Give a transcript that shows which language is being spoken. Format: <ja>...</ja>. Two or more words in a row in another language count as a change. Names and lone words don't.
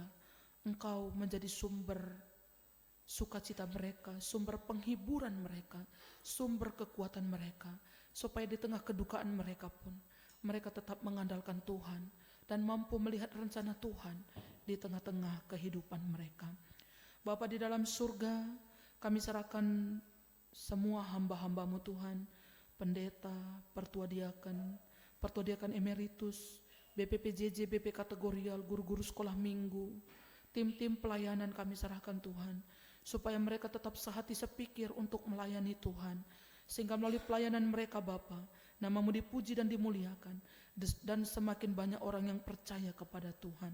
<id>Engkau menjadi sumber sukacita mereka, sumber penghiburan mereka, sumber kekuatan mereka, supaya di tengah kedukaan mereka pun mereka tetap mengandalkan Tuhan dan mampu melihat rencana Tuhan di tengah-tengah kehidupan mereka. Bapa di dalam surga, kami serahkan semua hamba-hamba-Mu Tuhan, pendeta, pertua diakan emeritus, BPPJJ, BP kategorial, guru-guru sekolah minggu, tim-tim pelayanan kami serahkan Tuhan, supaya mereka tetap sehati sepikir untuk melayani Tuhan, sehingga melalui pelayanan mereka Bapa, nama-Mu dipuji dan dimuliakan, dan semakin banyak orang yang percaya kepada Tuhan.</id>